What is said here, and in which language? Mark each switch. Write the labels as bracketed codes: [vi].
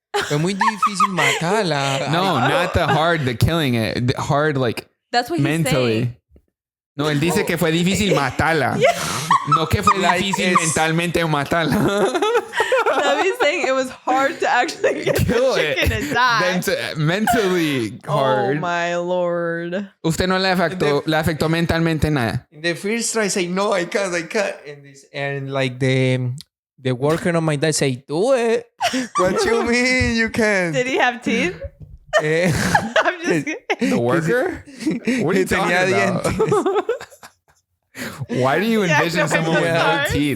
[es] Fue muy difícil matarla. [en] No, not the hard, the killing it. The hard, like That's what he's saying. [es] No, él dice que fue difícil matarla. No que fue difícil mentalmente matarla. [en] He's saying it was hard to actually get Kill the chicken to die. Mentally hard. Oh my lord. [es] Usted no le afectó mentalmente nada. [en] In the first try, I say, no, I can't. And like the worker on my dad say, do it. What you mean you can't? Did he have teeth? I'm just kidding. The worker? What are you talking about? Why do you envision someone with no teeth?